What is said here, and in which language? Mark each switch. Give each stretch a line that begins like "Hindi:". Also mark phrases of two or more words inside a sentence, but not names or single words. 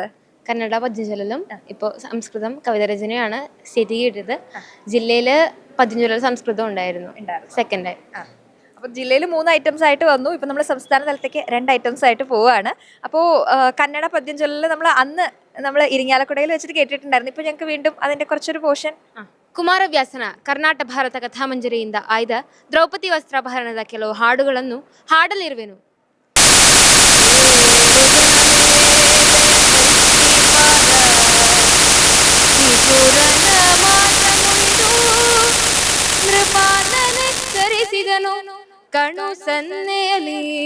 Malayalam: കന്നഡ പദ്യചൊല്ലലും ഇപ്പോൾ സംസ്കൃതം കവിതാരചനയാണ് സ്റ്റേറ്റ് കിട്ടിയത്. ജില്ലയിൽ പദ്യചൊല്ലൽ സംസ്കൃതം ഉണ്ടായിരുന്നു, സെക്കൻഡ്. അപ്പോൾ ജില്ലയിൽ 3 ഐറ്റംസ് ആയിട്ട് വന്നു. ഇപ്പം നമ്മൾ സംസ്ഥാന തലത്തേക്ക് 2 ഐറ്റംസ് ആയിട്ട് പോവുകയാണ്. അപ്പോൾ കന്നഡ പദ്യം ചൊല്ലൽ നമ്മൾ ഇരിങ്ങാലക്കുടയിൽ വെച്ചിട്ട് കേട്ടിട്ടുണ്ടായിരുന്നു. ഇപ്പോൾ ഞങ്ങൾക്ക് വീണ്ടും അതിൻ്റെ കുറച്ചൊരു പോർഷൻ.
Kannada: ಕುಮಾರವ್ಯಾಸನ ಕರ್ನಾಟಕ ಭಾರತ ಕಥಾಮಂಜರಿಯಿಂದ ಆಯ್ದ ದ್ರೌಪದಿ ವಸ್ತ್ರಾಪಹರಣದ ಕೆಲವು ಹಾಡುಗಳನ್ನು ಹಾಡಲಿರುವೆನು. ನೃಪಾದನೆಚ್ಚರಿಸಿದನು ಕಣು ಸನ್ನೆಯಲಿ